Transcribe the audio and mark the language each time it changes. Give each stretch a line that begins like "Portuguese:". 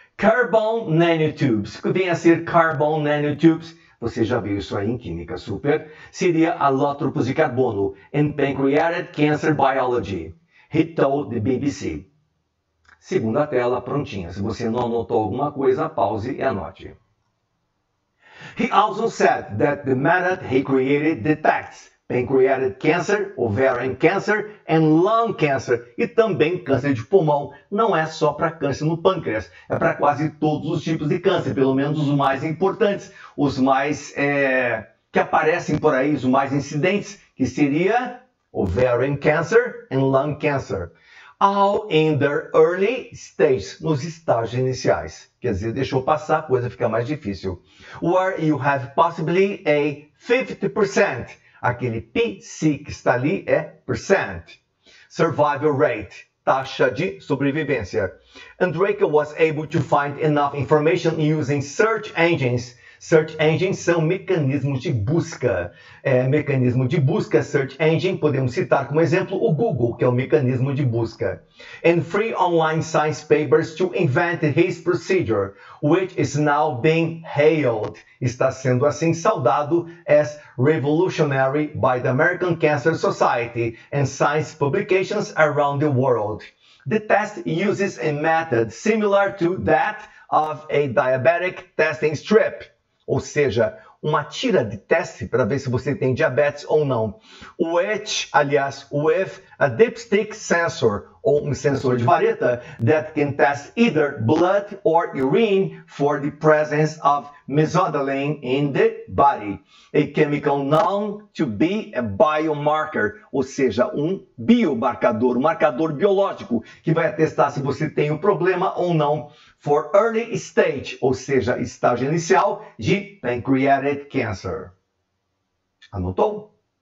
Portuguese: Carbon nanotubes. O que vem a ser carbon nanotubes? Você já viu isso aí em Química Super. Seria alótropos de carbono
English: in pancreatic cancer biology. He told the BBC.
Portuguese: Segunda tela, prontinha. Se você não anotou alguma coisa, pause e anote.
English: He also said that the method he created detects pancreatic cancer, ovarian cancer and lung cancer,
Portuguese: e também câncer de pulmão. Não é só para câncer no pâncreas, é para quase todos os tipos de câncer, pelo menos os mais importantes, os mais que aparecem por aí, os mais incidentes, que seria
English: ovarian cancer and lung cancer. All in their early stages,
Portuguese: nos estágios iniciais. Quer dizer, deixou passar, a coisa fica mais difícil.
English: Where you have possibly a 50%.
Portuguese: Aquele PC que está ali é percent.
English: Survival rate,
Portuguese: taxa de sobrevivência.
English: Andreyka was able to find enough information using search engines
Portuguese: Search engines são mecanismos de busca. Mecanismo de busca, search engine, podemos citar como exemplo o Google, que é o mecanismo de busca.
English: And free online science papers to invent his procedure, which is now being hailed.
Portuguese: Está sendo assim saudado
English: as revolutionary by the American Cancer Society and science publications around the world. The test uses a method similar to that of a diabetic testing strip,
Portuguese: ou seja, uma tira de teste para ver se você tem diabetes ou não.
English: With a dipstick sensor,
Portuguese: ou um sensor de vareta,
English: that can test either blood or urine for the presence of mesothelin in the body, a chemical known to be a biomarker,
Portuguese: ou seja, um biomarcador, um marcador biológico, que vai atestar se você tem o problema ou não,
English: for early stage,
Portuguese: ou seja, estágio inicial de
English: pancreatic cancer.
Portuguese: Anotou?